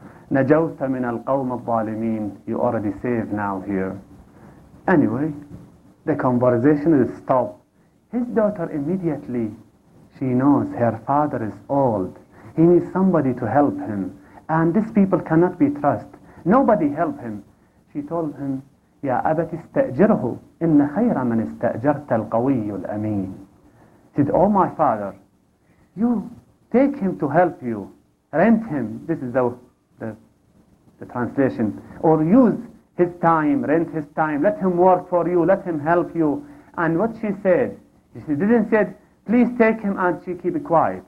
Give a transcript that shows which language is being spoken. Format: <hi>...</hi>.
<ar>نجوت من القوم الظالمين.</ar> <en>You already saved now here. Anyway, the conversation is stopped. His daughter immediately, she knows her father is old. He needs somebody to help him. And these people cannot be trusted. Nobody help him. She told him,</en> <ar>يا أبت استأجره إن خير من استأجرت القوي الأمين.</ar> <en>He said, oh my father, you take him to help you. Rent him. This is the translation. Or use his time, rent his time. Let him work for you. Let him help you. And what she said, she didn't say, please take him, and she keep it quiet.</en>